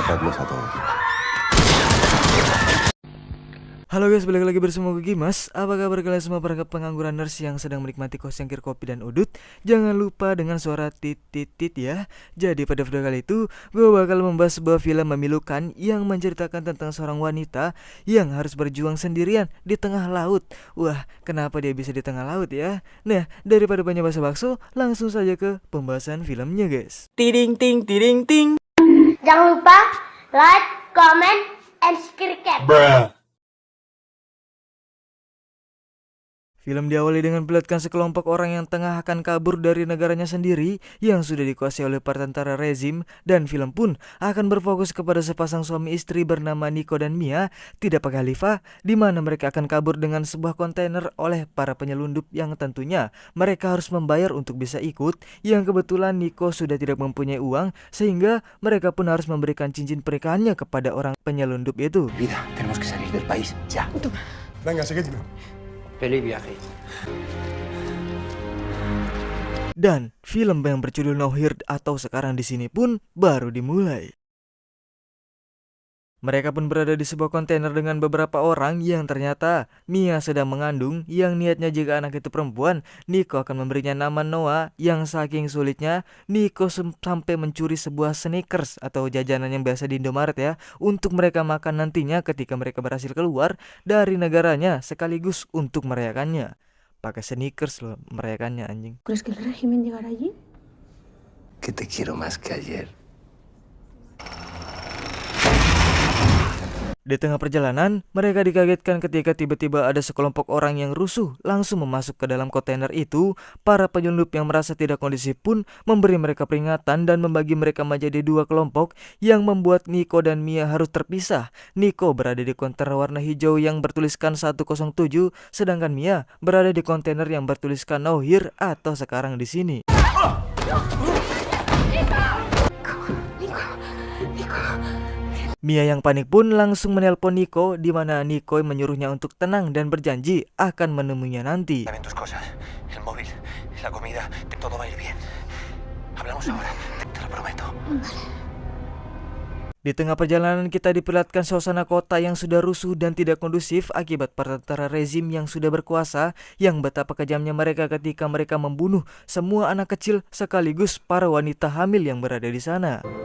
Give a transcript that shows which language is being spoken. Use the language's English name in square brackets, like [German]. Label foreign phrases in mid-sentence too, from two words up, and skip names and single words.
[Spanish] Matadlos a todos. [Indonesian] Halo guys, balik lagi bersama gue Gimas. Apa kabar kalian semua para pengangguran nurse yang sedang menikmati kosongkir kopi dan udut? Jangan lupa dengan suara tit ya. Jadi pada video kali itu gue bakal membahas sebuah film memilukan yang menceritakan tentang seorang wanita yang harus berjuang sendirian di tengah laut. Wah, kenapa dia bisa di tengah laut ya? Nah, daripada banyak basa-basi, langsung saja ke pembahasan filmnya guys. Tiding ting tiding ting. Jangan lupa [English] like, comment, and subscribe. [Indonesian] Film diawali dengan memperlihatkan sekelompok orang yang tengah akan kabur dari negaranya sendiri yang sudah dikuasai oleh para tentara rezim, dan film pun akan berfokus kepada sepasang suami istri bernama Nico dan Mia, tidak pakai Khalifa, di mana mereka akan kabur dengan sebuah kontainer oleh para penyelundup yang tentunya mereka harus membayar untuk bisa ikut, yang kebetulan Nico sudah tidak mempunyai uang sehingga mereka pun harus memberikan cincin pernikahannya kepada orang penyelundup itu. [Spanish] Vida, tenemos que salir del país ya. Venga, seguidme. Feliz viaje. [Indonesian] Dan film yang berjudul No Here atau Sekarang di Sini pun baru dimulai. Mereka pun berada di sebuah kontainer dengan beberapa orang yang ternyata Mia sedang mengandung, yang niatnya jika anak itu perempuan, Nico akan memberinya nama Noah, yang saking sulitnya Nico sampai mencuri sebuah sneakers atau jajanan yang biasa di Indomaret ya, untuk mereka makan nantinya ketika mereka berhasil keluar dari negaranya, sekaligus untuk merayakannya. Pakai sneakers loh merayakannya, anjing. [Spanish] ¿Crees que el régimen llegará allí? Que te quiero más que ayer. [Indonesian] Di tengah perjalanan, mereka dikagetkan ketika tiba-tiba ada sekelompok orang yang rusuh langsung memasuk ke dalam kontainer itu. Para penyelundup yang merasa tidak kondusif pun memberi mereka peringatan dan membagi mereka menjadi dua kelompok, yang membuat Nico dan Mia harus terpisah. Nico berada di kontainer warna hijau yang bertuliskan 107, sedangkan Mia berada di kontainer yang bertuliskan No Here atau Sekarang di Sini. Mia yang panik pun langsung menelpon Nico, di mana Nico menyuruhnya untuk tenang dan berjanji akan menemuinya nanti. [Spanish] Dame tus cosas, el móvil, la comida, todo va a ir bien. Hablamos ahora, te lo prometo. [Indonesian] Di tengah perjalanan kita diperlihatkan suasana kota yang sudah rusuh dan tidak kondusif akibat para tentara rezim yang sudah berkuasa, yang betapa kejamnya mereka ketika mereka membunuh semua anak kecil sekaligus para wanita hamil yang berada di sana.